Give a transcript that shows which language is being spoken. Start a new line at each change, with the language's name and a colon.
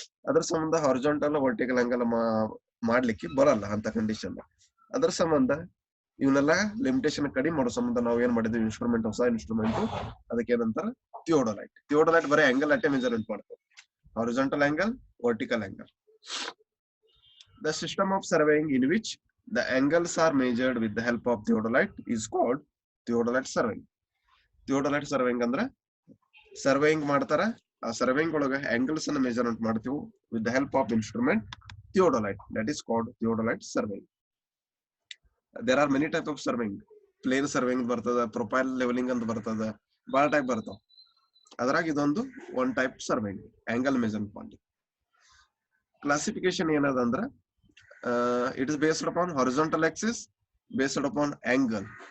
Kannada: ಅದ್ರ ಸಂಬಂಧ horizontal vertical angle ಮಾಡ್ಲಿಕ್ಕೆ ಬರಲ್ಲ ಅಂತ ಕಂಡೀಷನ್. ಅದ್ರ ಸಂಬಂಧ ಇವನ್ನೆಲ್ಲ ಲಿಮಿಟೇಷನ್ ಕಡಿಮೆ ಮಾಡೋ ಸಂಬಂಧ ನಾವು ಏನ್ ಮಾಡಿದ್ವಿ, ಇನ್ಸ್ಟ್ರೂಮೆಂಟ್, ಹೊಸ ಇನ್ಸ್ಟ್ರೂಮೆಂಟ್, ಅದಕ್ಕೆ ಏನಂತಾರ ಥಿಯೋಡೊಲೈಟ್. ಥಿಯೋಡೊಲೈಟ್ ಬರೀ ಆಂಗಲ್ ಅಟ್ಟೆ ಮೆಜರ್ಮೆಂಟ್ ಮಾಡ್ತಾವ, horizontal angle, vertical angle.
English: The system of surveying in which the angles are measured with the help of theodolite is called theodolite surveying.
Kannada: Theodolite surveying ಅಂದ್ರೆ ಸರ್ವೇಯಿಂಗ್ ಮಾಡ್ತಾರ, ಆ ಸರ್ವೇಯಿಂಗ್ ಒಳಗ angles ಅನ್ನ ಮೆಜರ್ಮೆಂಟ್ ಮಾಡ್ತೀವಿ
English: with the help of instrument theodolite. That is called theodolite surveying. There are many types of surveying.
Kannada: Plane surveying ಬರ್ತದ, profile levelling ಅಂತ ಬರ್ತದ, ಬಹಳ ಟೈಪ್ ಬರ್ತಾವ. ಅದ್ರಾಗ ಇದೊಂದು one type surveying, angle measurement ಮಾಡಿ. Classification ಏನದಂದ್ರ,
English: It is based upon horizontal axis, based upon angle.